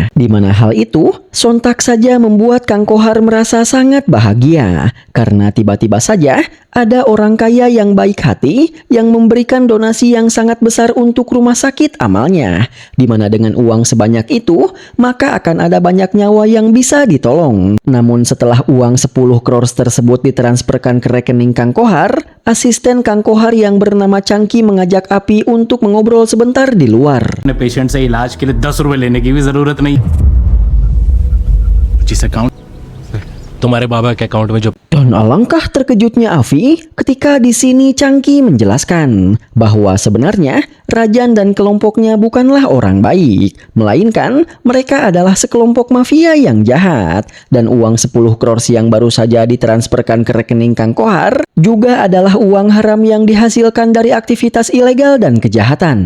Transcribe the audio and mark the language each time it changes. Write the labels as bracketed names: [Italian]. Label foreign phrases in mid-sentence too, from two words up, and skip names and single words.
[Indonesian] Di mana hal itu sontak saja membuat Kang Kohar merasa sangat bahagia karena tiba-tiba saja ada orang kaya yang baik hati yang memberikan donasi yang sangat besar untuk rumah sakit amalnya. Di mana dengan uang sebanyak itu, maka akan ada banyak nyawa yang bisa ditolong. Namun setelah uang 10 crores tersebut ditransferkan ke rekening Kang Kohar, asisten Kang Kohar yang bernama Changki mengajak Api untuk mengobrol sebentar di luar. [Hindi] अपने पेशेंट से इलाज के लिए 10 रुपए लेने की भी जरूरत नहीं जिस अकाउंट तुम्हारे बाबा के अकाउंट में जो [Indonesian] Dan alangkah terkejutnya Afi ketika di sini Changki menjelaskan bahwa sebenarnya Rajan dan kelompoknya bukanlah orang baik, melainkan mereka adalah sekelompok mafia yang jahat. Dan uang 10 crores yang baru saja ditransferkan ke rekening Kang Kohar juga adalah uang haram yang dihasilkan dari aktivitas ilegal dan kejahatan.